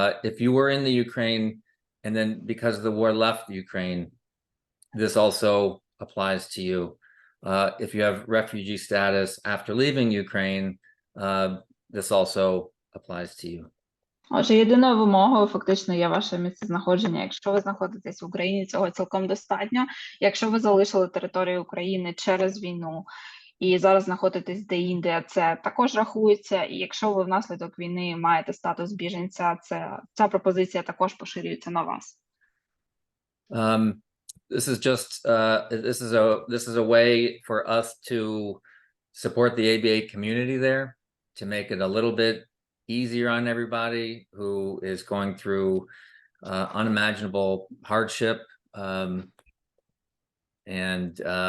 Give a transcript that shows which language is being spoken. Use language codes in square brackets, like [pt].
[en] If you were in the Ukraine and then because the war left Ukraine, this also applies to you. If you have refugee status after leaving Ukraine, this also applies to you. [uk] Отже, єдиною вимогою фактично є ваше місцезнаходження. Якщо ви знаходитесь в Україні, цього цілком достатньо. Якщо ви залишили територію України через війну і зараз знаходитесь де-інде, це також рахується. І якщо ви внаслідок війни маєте статус біженця, ця пропозиція також поширюється на вас. [en] This is just this is a way for us to support the ABA community there, to make it a little bit easier on everybody who is going through unimaginable hardship, and it's